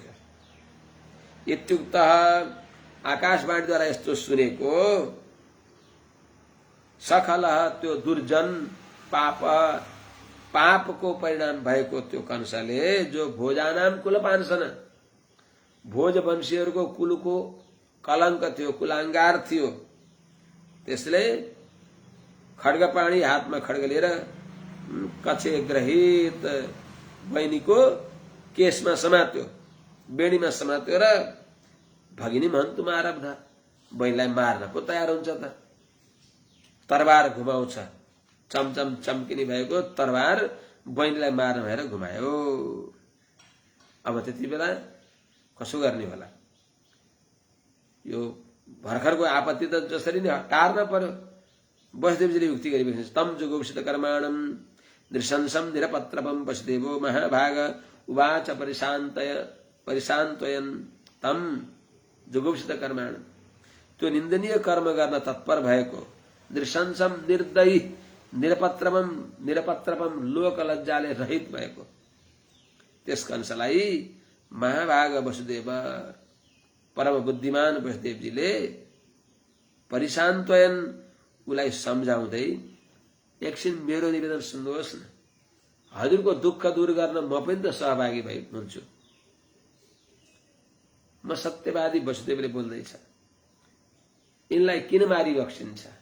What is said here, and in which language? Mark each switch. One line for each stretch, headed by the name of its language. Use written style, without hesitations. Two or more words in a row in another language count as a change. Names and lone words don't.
Nepali: इत्युक्त आकाशवाणीद्वारा यस्तो सुनेको सकल त्यो दुर्जन पापको परिणाम भएको त्यो कंसले जो
Sanskrit: भोजानाम कुलपांसन
Nepali: भोज वंशीहरूको कुलको कलंक थियो, कुलाङ्गार थियो, त्यसले खड्गपाणी हातमा खड्ग लिएर कछे ग्रहित बहिनीको केसमा समात्यो, बेडीमा समात्यो र
Sanskrit: भगिनी हन्तुम आरब्ध
Nepali: बहिनीलाई मार्न पो तयार हुन्छ त। तरबार घुमाउँछ, चमचम चम्किने भएको तरबार बहिनीलाई मार्न भएर घुमायो। अब त्यति बेला कसो गर्ने होला? यो भर्खरको आपत्ति त जसरी नै टार्न पर्यो। वसुदेवजीले युक्ति गरिरहेको छ।
Sanskrit: तम जुगुप्सित कर्माणम नृशंसम निरपत्रपम वसुदेवो महाभाग उवाच परिशान्तयन तम जुगुप्सित कर्माणम।
Nepali: त्यो निन्दनीय कर्म गर्न तत्पर भएको, नृशंसम निर्दयी, निरपत्रपम लोक लज्जाले रहित भएको त्यस कंसलाई महाभाग वसुदेव परम बुद्धिमान वसुदेवजीले परिशान्तयन उलाई सम्झाउँदै एकछिन मेरो निवेदन सुन्नुहोस् न, हजुरको दुःख दूर गर्न म पनि त सहभागी भई हुन्छु। म सत्यवादी वसुदेवले बोल्दैछ, यिनलाई किन मारिबक्सिन्छ?